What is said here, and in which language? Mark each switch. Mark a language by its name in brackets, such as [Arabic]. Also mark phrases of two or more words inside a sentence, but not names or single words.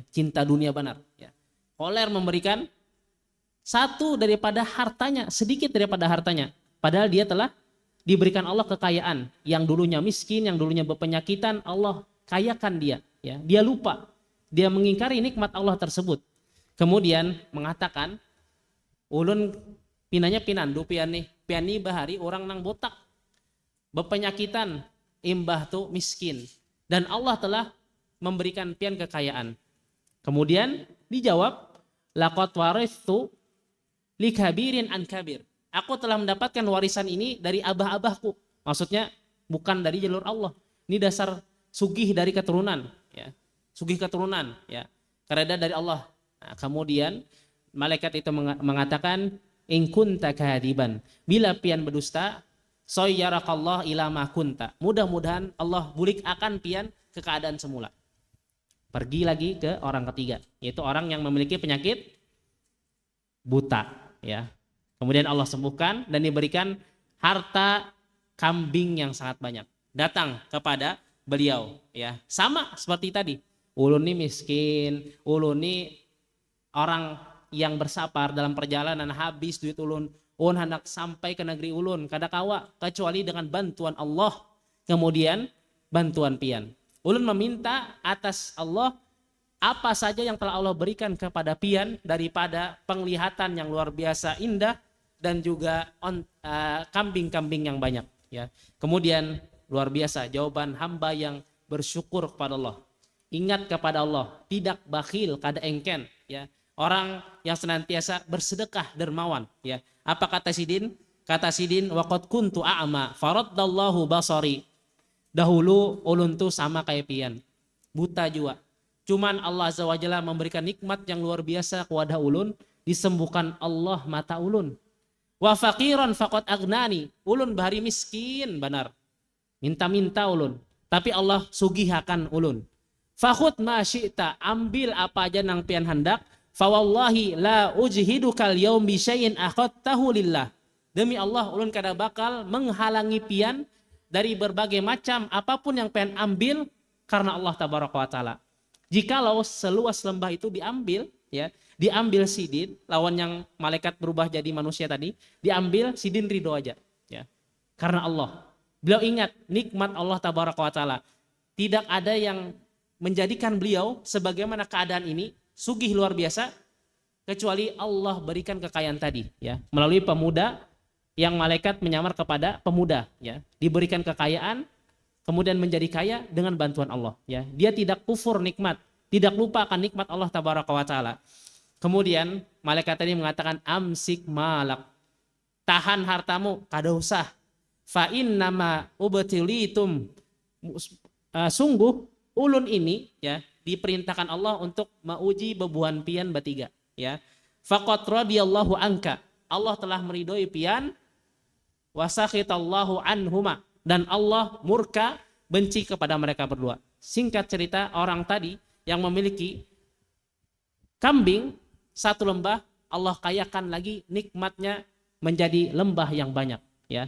[Banjar] Cinta dunia benar, ya. Koler memberikan satu daripada hartanya, sedikit daripada hartanya. Padahal dia telah diberikan Allah kekayaan. Yang dulunya miskin, yang dulunya berpenyakitan, Allah kayakan dia. Ya. Dia lupa. Dia mengingkari nikmat Allah tersebut. Kemudian mengatakan, ulun pinanya pinandu pian nih. Pian nih bahari orang nang botak. Berpenyakitan, imbah tuh miskin. Dan Allah telah memberikan pian kekayaan. Kemudian dijawab, [Arabic] laqad warithu likabirin an kabir. [Banjar] Aku telah mendapatkan warisan ini dari abah-abahku. Maksudnya bukan dari jalur Allah. Ini dasar sugih dari keturunan, ya. Sugih keturunan, ya. Karena dari Allah. Nah, kemudian malaikat itu mengatakan, [Arabic] in kunta kadiban. [Banjar] Bila pian berdusta, [Arabic] sayyarakallah ila ma kunta. [Banjar] Mudah-mudahan Allah bulik akan pian ke keadaan semula. Pergi lagi ke orang ketiga, yaitu orang yang memiliki penyakit buta, ya. Kemudian Allah sembuhkan dan diberikan harta kambing yang sangat banyak. Datang kepada beliau, ya. Sama seperti tadi. Ulun ini miskin, ulun ini orang yang bersafar dalam perjalanan, habis duit ulun. Ulun hendak sampai ke negeri ulun, kada kawa kecuali dengan bantuan Allah. Kemudian bantuan pian. Ulun meminta atas Allah apa saja yang telah Allah berikan kepada pian daripada penglihatan yang luar biasa indah dan juga kambing-kambing yang banyak, ya. Kemudian luar biasa jawaban hamba yang bersyukur kepada Allah. Ingat kepada Allah, tidak bakhil, kada engken, ya. Orang yang senantiasa bersedekah dermawan, ya. Apa kata Sidin? Kata Sidin, [Arabic] waqad kuntu a'ma faraddallahu basari. [Banjar] Dahulu ulun tuh sama kayak pian, buta juga. Cuman Allah [Arabic] Azza wa Jalla [Banjar] memberikan nikmat yang luar biasa kepada ulun, disembuhkan Allah mata ulun. [Arabic] Wa faqiran faqad agnani. [Banjar] Ulun bahari miskin benar. Minta-minta ulun, tapi Allah sugihakan ulun. [Arabic] Fakhud ma syi'ta, [Banjar] ambil apa aja nang pian hendak. [Arabic] Fa wallahi la ujhidukal yaum bi syai'in akhadtahu lillah. [Banjar] Demi Allah ulun kada bakal menghalangi pian dari berbagai macam apapun yang pengen ambil karena Allah [Arabic] tabaraka wa taala. [Banjar] Jikalau seluas lembah itu diambil, ya, diambil Sidin, lawan yang malaikat berubah jadi manusia tadi, diambil Sidin ridho aja, ya. Karena Allah. Beliau ingat nikmat Allah [Arabic] tabaraka wa taala. [Banjar] Tidak ada yang menjadikan beliau sebagaimana keadaan ini sugih luar biasa kecuali Allah berikan kekayaan tadi, ya, melalui pemuda yang malaikat menyamar kepada pemuda, ya, diberikan kekayaan, kemudian menjadi kaya dengan bantuan Allah, ya. Dia tidak kufur nikmat, tidak lupa akan nikmat Allah [Arabic] tabaraka wa taala. [Banjar] Kemudian malaikat tadi mengatakan [Arabic] amsik malak, [Banjar] tahan hartamu, kada usah. [Arabic] Fa innama ubtilitum, [Banjar] sungguh ulun ini, ya, diperintahkan Allah untuk mauji bebuan pian bertiga, ya. [Arabic] Faqad radiyallahu anka, [Banjar] Allah telah meridhoi pian. [Arabic] Wasakhitallahu anhuma, [Banjar] dan Allah murka benci kepada mereka berdua. Singkat cerita, orang tadi yang memiliki kambing satu lembah, Allah kayakan lagi nikmatnya menjadi lembah yang banyak, ya.